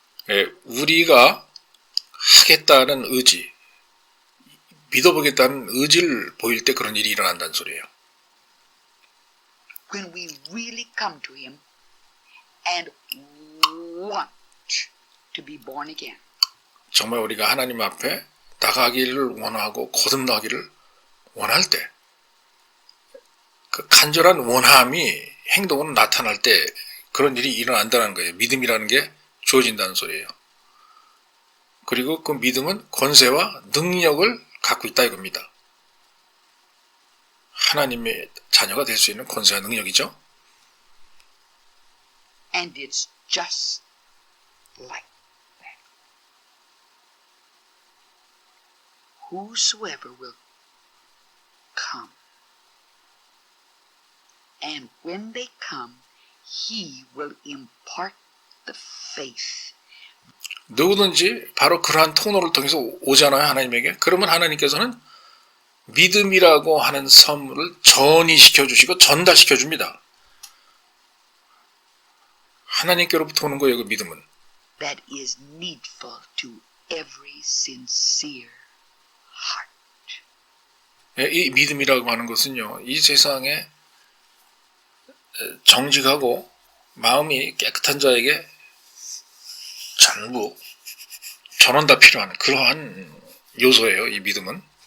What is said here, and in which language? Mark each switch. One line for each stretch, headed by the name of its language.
Korean: 예, 우리가 하겠다는 의지, 믿어보겠다는 의지를 보일 때 그런 일이 일어난다는 소리예요.
English: When we really come to him and want to be born again.
Korean: 정말 우리가 하나님 앞에 나가기를 원하고 거듭나기를 원할 때, 그 간절한 원함이 행동으로 나타날 때 그런 일이 일어난다는 거예요. 믿음이라는 게 주어진다는 소리예요. 그리고 그 믿음은 권세와 능력을 갖고 있다 이겁니다. 하나님의 자녀가 될 수 있는 권세와 능력이죠.
English: And it's just like that. Whosoever will come, and when they come, he will impart the faith.
Korean: 누구든지 바로 그러한 통로를 통해서 오잖아요, 하나님에게. 그러면 하나님께서는 믿음이라고 하는 선물을 전이시켜 주시고 전달시켜 줍니다. 하나님께로부터 오는 거예요, 그 믿음은.
English: That is needful to every sincere heart.
Korean: 이 믿음이라고 하는 것은요, 이 세상에 정직하고 마음이 깨끗한 자에게 전부 전원 다 필요한 그러한 요소예요, 이 믿음은.